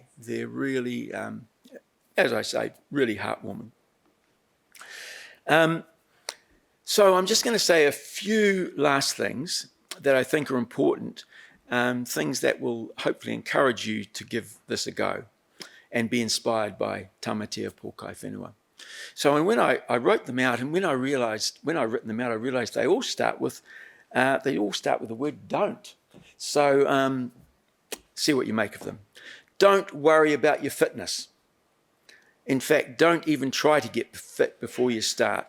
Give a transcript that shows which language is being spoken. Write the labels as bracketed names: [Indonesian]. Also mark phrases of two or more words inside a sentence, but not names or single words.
[English] They're really, as I say, really heartwarming. So I'm just going to say a few last things that I think are important, things that will hopefully encourage you to give this a go and be inspired by tamatea pōkai whenua. So when I wrote them out, and when I'd written them out, I realised they all start with the word "don't." So see what you make of them. Don't worry about your fitness. In fact, don't even try to get fit before you start.